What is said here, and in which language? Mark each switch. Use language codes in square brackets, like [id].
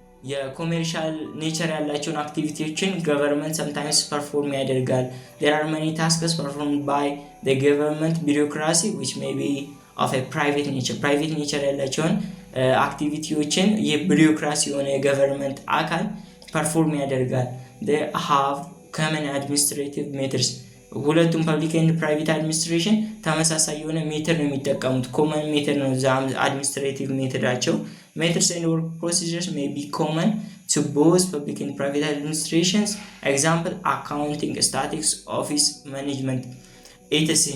[am] የኮሜርሻል ኔቸር ያላቸውን አክቲቪቲዎችን [en] government sometimes perform [am] ያደርጋል። [en] There are many tasks performed by the government bureaucracy which may be of a private nature. [am] Private nature ያላቸውን አክቲቪቲዎችን የቢሮክራሲ የሆነ የገቨርንመንት አካል perform ያደርጋል። [en] They have common administrative methods. [am] ሁለቱም ፐብሊክ ኤንድ ፕራይቬት አድሚኒስትሬሽን ተመሳሳይ የሆነ ሜተድ ነው የሚጠቀሙት። ኮመን ሜተድ ነው አድሚኒስትሬቲቭ ሜተዳቸው። [en] ሜተድስ ኤንድ ወርክ ፕሮሲጀርስ ሜይ ቢ ኮመን to both public and private administrations. Example, accounting, statistics, office management, etc.